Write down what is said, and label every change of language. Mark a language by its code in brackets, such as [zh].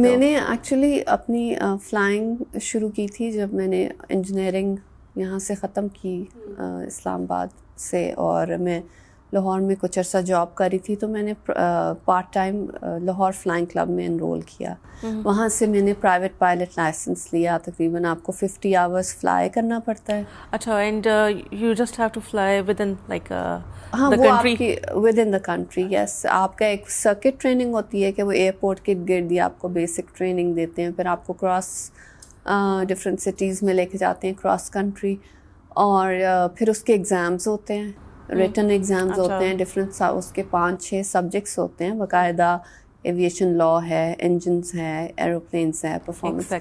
[ur] میں نے ایکچولی اپنی فلائنگ شروع کی تھی جب میں نے انجینئرنگ یہاں سے ختم کی اسلام آباد سے, اور میں لاہور میں کچھ عرصہ جاب کری تھی تو میں نے part time Lahore flying club میں انرول کیا. وہاں سے میں نے پرائیویٹ پائلٹ لائسنس لیا. تقریباً آپ کو 50 آورس فلائی کرنا پڑتا ہے. [en] اچھا, and you just have to fly within like [ur] ہاں وہ آپ کی [en] With in the country. [ur] یس, آپ کا ایک سرکٹ ٹریننگ ہوتی ہے کہ وہ ایئرپورٹ کے گرد ہی آپ کو بیسک ٹریننگ دیتے ہیں, پھر آپ کو کراس ڈفرینٹ سٹیز میں لے کے جاتے ہیں کراس کنٹری, اور پھر اس کے ایگزامز ہوتے ہیں, ریٹن ایگزامز ہوتے ہیں ڈفرینٹ. اس کے 5-6 سبجیکٹس ہوتے ہیں باقاعدہ. ایویشن لا ہے, انجنس ہے, ایروپلینس ہے, پرفارمنس